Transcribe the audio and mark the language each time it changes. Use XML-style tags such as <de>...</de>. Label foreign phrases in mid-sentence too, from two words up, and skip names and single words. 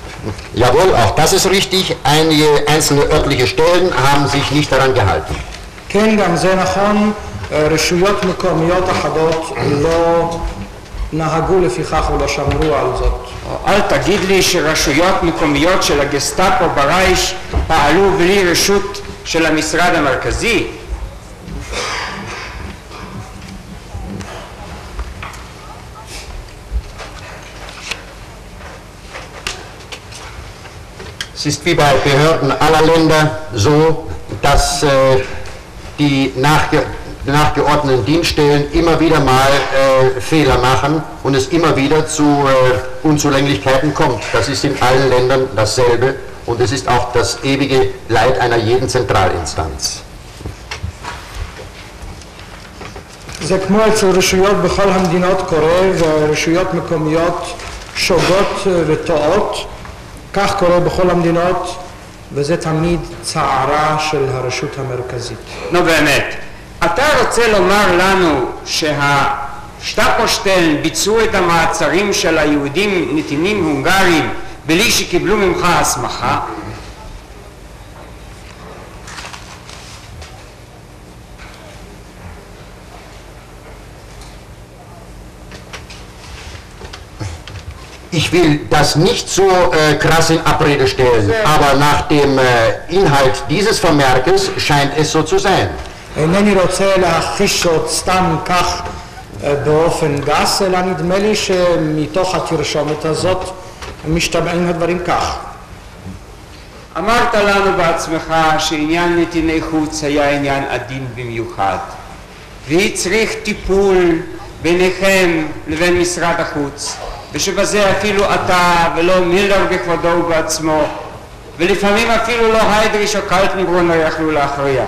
<de>Jawohl, auch das ist richtig. Einige einzelne örtliche Stellen haben sich nicht daran gehalten.</de> <he>כן, גם זה נכון, רשויות מקומיות אחדות לא נהגו לפיכך ולא שמרו על זאת. אל תגיד לי שרשויות מקומיות של הגסטאפו ברייש פעלו בלי רשות של המשרד המרכזי.</he> <de>Es ist wie bei Behörden aller Länder so, dass die nachgeordneten Dienststellen immer wieder mal Fehler machen und es immer wieder zu Unzulänglichkeiten kommt. Das ist in allen Ländern dasselbe und es ist auch das ewige Leid einer jeden Zentralinstanz.</de> <he>זה כמו אצל רשויות בכל המדינות קורה, ורשויות מקומיות שוגות וטועות, כך קורה בכל המדינות, וזה תמיד צערה של הרשות המרכזית. נו באמת, אתה רוצה לומר לנו שהשטאפושטלן ביצעו את המעצרים של היהודים נתינים הונגריים בלי שקיבלו ממך הסמכה?</he> <de>Ich will das nicht so krass in Abrede stellen, aber nach dem Inhalt dieses Vermerkes scheint es so zu sein.</de> <he>אינני רוצה להכחיש זאת סתם כך באופן גס, אלא נדמה לי שמתוך התרשומת הזאת משתמעים הדברים כך. אמרת לנו בעצמך שעניין נתיני חוץ היה עניין עדין במיוחד, והצריך טיפול ביניכם לבין משרד החוץ, ושבזה אפילו אתה ולא מילר בכבודו ובעצמו, ולפעמים אפילו לא היידריש או קלטנברונר יכלו להכריע.</he>